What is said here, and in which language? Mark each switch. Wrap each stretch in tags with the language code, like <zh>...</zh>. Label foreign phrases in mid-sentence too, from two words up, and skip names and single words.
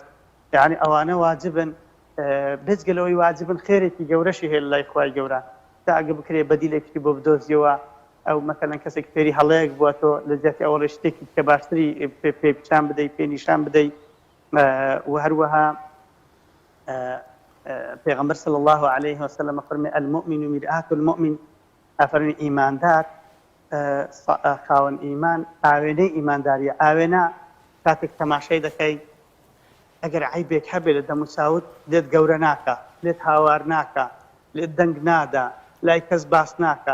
<ckb>یعنی ئەوانە واجبن، بێجگەلەوەی واجبن خێرێکی گەورەشی هەیە لە لای خوای گەورە، تا ئەگە بکرێ بەدیلێکی بۆ بدۆزیەوە، ئەو مەسەلەن کەسێک فێری هەڵەیەک بووە تۆ لە جێتی ئەوڵە شتێکی کە باشتری پێ پیشان بدەیت، پێ نیشان بدەیت. و هەروەها پێغەمبەر</ckb> <ar>صلی الله عليه وسلم فەرمێ المؤمن مرآة المؤمن،</ar> <ckb>ئەفەرمێ ئیماندار خاوەن ئیمان ئاوێنەی ئیمانداریە. ئاوێنە کاتێک تەماشای دەکەی ئەگەر عیبێک هەبێ لە دەموچاوت لێت گەورە ناکە، لێت هاوار ناکە، لێت دەنگ نادا، لای کەس باس ناکە.</ckb>